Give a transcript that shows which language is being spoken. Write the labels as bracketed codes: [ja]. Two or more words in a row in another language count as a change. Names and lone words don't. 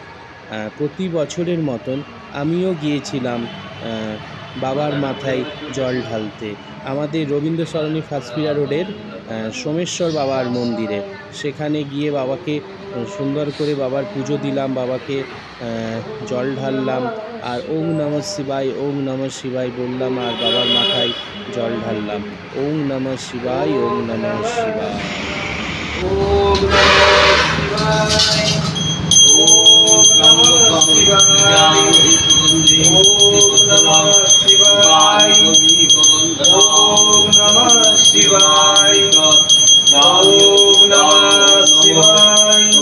[bn] প্রতি বছরের মতন আমিও গিয়েছিলাম বাবার মাথায় জল ঢালতে আমাদের রবীন্দ্র সরণি ফার্স্টপিরিয়া রোডের সোমেশ্বর বাবার মন্দিরে। সেখানে গিয়ে বাবাকে সুন্দর করে বাবার পুজো দিলাম, বাবাকে জল ঢাললাম আর [sa] ওং নমঃ শিবায় ওং নমঃ শিবায় [bn] বললাম আর বাবার মাথায় জল ঢাললাম। [sa] ওং নমঃ শিবায় ওং নমঃ শিবায়। ওম নমঃ শিবায় ওম নমঃ শিবায় ওম নমঃ শিবায় ওম নমঃ শিবায় ওম নমঃ শিবায়